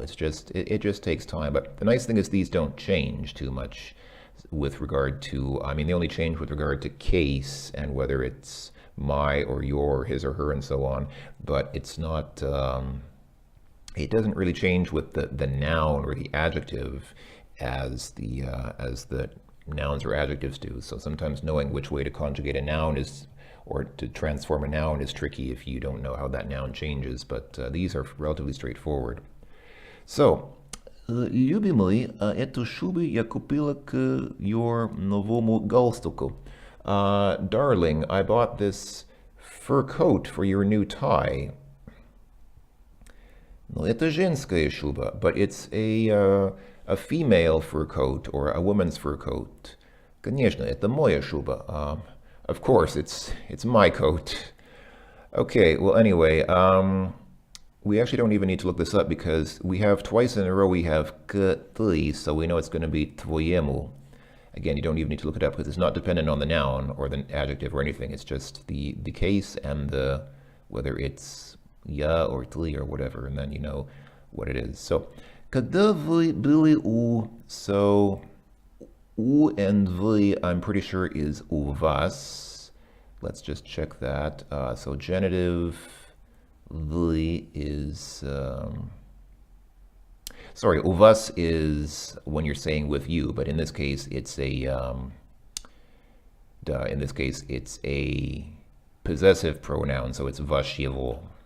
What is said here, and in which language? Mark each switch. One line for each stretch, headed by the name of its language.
English: It's just, it just takes time. But the nice thing is these don't change too much with regard to, I mean, they only change with regard to case and whether it's my or your, his or her, and so on, but it's not, it doesn't really change with the noun or the adjective as the nouns or adjectives do. So sometimes knowing which way to conjugate a noun is, or to transform a noun, is tricky if you don't know how that noun changes, but these are relatively straightforward.
Russian: So, любимый, эту шубу я купила к your новому галстуку.
English: Darling, I bought this fur coat for your new tie. No,
Russian: это женская шуба,
English: but it's a female fur coat or a woman's fur coat.
Russian: Конечно, это моя шуба.
English: Of course, it's my coat. Okay, well, anyway, we actually don't even need to look this up because we have twice in a row we have к ты, so we know it's going to be твоему. Again, you don't even need to look it up because it's not dependent on the noun or the adjective or anything. It's just the case and the whether it's я or ты or whatever, and then you know what it is. So,
Russian: когда вы были у,
English: so у and вы, I'm pretty sure is у вас. Let's just check that. So genitive вы is, sorry, у вас is when you're saying with you, but in this case it's a, in this case it's a possessive pronoun, so it's ваш его.